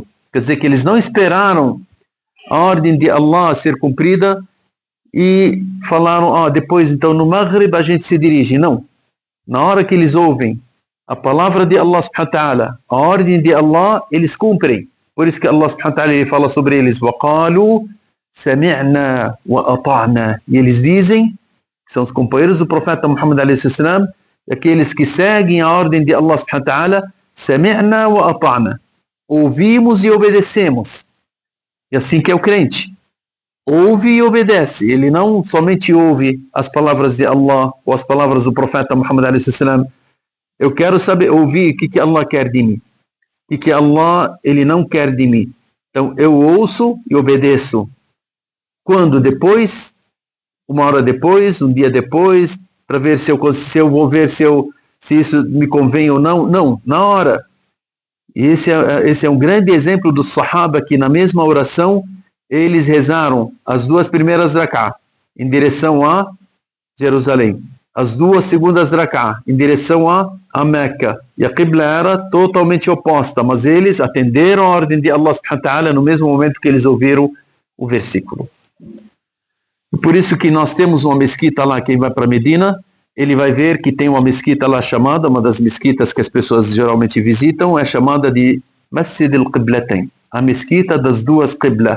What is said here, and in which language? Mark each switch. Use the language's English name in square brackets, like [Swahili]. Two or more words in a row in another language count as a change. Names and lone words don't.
[Portuguese] Quer dizer que eles não esperaram a ordem de Allah ser cumprida e falaram, depois então no Maghrib a gente se dirige. Não. Na hora que eles ouvem a palavra de Allah [Arabic] سبحانه وتعالى, [Portuguese] a ordem de Allah, eles cumprem. Por isso que Allah [Arabic] سبحانه وتعالى [Portuguese] ele fala sobre eles, [Arabic] وَقَالُوا سَمِعْنَا وَأَطَعْنَا. [Portuguese] E eles dizem, que são os companheiros do profeta Muhammad [Arabic] عليه السلام, [Portuguese] aqueles que seguem a ordem de Allah [Arabic] سبحانه وتعالى, سَمِعْنَا وَأَطَعْنَا. [Portuguese] Ouvimos e obedecemos. E assim que é o crente. Ouve e obedece. Ele não somente ouve as palavras de Allah ou as palavras do profeta Muhammad [Arabic] عليه السلام. [Portuguese] Eu quero saber, ouvir o que Allah quer de mim. O que Allah ele não quer de mim. Então eu ouço e obedeço. Quando? Depois? Uma hora depois? Um dia depois? Para ver se eu vou ver se isso me convém ou não? Não, na hora. E esse é um grande exemplo dos Sahaba que na mesma oração eles rezaram as 2 primeiras rak'ah em direção a Jerusalém, as 2 segundas rak'ah em direção a Meca, e a Qibla era totalmente oposta, mas eles atenderam a ordem de Allah [Arabic] سبحانه وتعالى [Portuguese] no mesmo momento que eles ouviram o versículo. Por isso que nós temos uma mesquita lá, quem vai para Medina, ele vai ver que tem uma mesquita lá chamada, uma das mesquitas que as pessoas geralmente visitam, é chamada de Masjid al-Qiblatain, a mesquita das 2 Qibla.